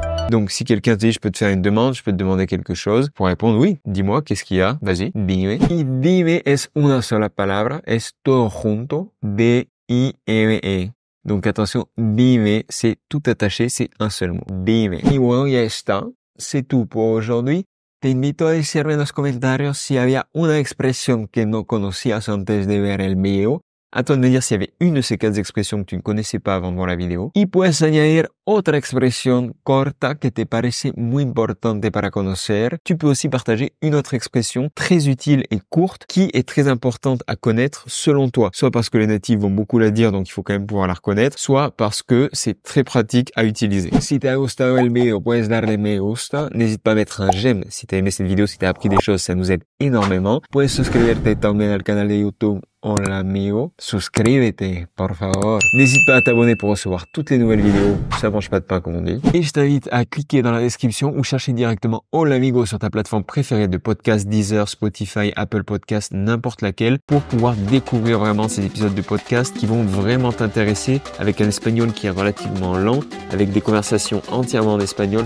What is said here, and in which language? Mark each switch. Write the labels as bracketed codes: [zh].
[fr] Donc, si quelqu'un te dit, je peux te faire une demande, je peux te demander quelque chose, pour répondre, oui, dis-moi, qu'est-ce qu'il y a? Vas-y, dime. [es] Y dime es una sola palabra, es todo junto, D-I-M-E. [fr] Donc, attention, dime, c'est tout attaché, c'est un seul mot. Dime. [es] Y bueno, ya está. [fr] C'est tout pour aujourd'hui. [es] Te invito a decirme en los comentarios si había una expresión que no conocías antes de ver el video. [fr] À toi de me dire s'il y avait une de ces 4 expressions que tu ne connaissais pas avant de voir la vidéo. [es] Y puedes añadir otra expresión corta que te parece muy importante para conocer. [fr] Tu peux aussi partager une autre expression très utile et courte qui est très importante à connaître selon toi. Soit parce que les natifs vont beaucoup la dire, donc il faut quand même pouvoir la reconnaître, soit parce que c'est très pratique à utiliser. [es] Si te ha gustado el video, puedes darle me gusta. [fr] N'hésite pas à mettre un j'aime si t'as aimé cette vidéo, si t'as appris des choses, ça nous aide énormément. [es] Puedes suscribirte también al canal de YouTube. Hola amigo, suscríbete, por favor. [fr] N'hésite pas à t'abonner pour recevoir toutes les nouvelles vidéos, ça mange pas de pain comme on dit. Et je t'invite à cliquer dans la description ou chercher directement Hola amigo sur ta plateforme préférée de podcast, Deezer, Spotify, Apple Podcast, n'importe laquelle, pour pouvoir découvrir vraiment ces épisodes de podcast qui vont vraiment t'intéresser, avec un espagnol qui est relativement lent, avec des conversations entièrement en espagnol.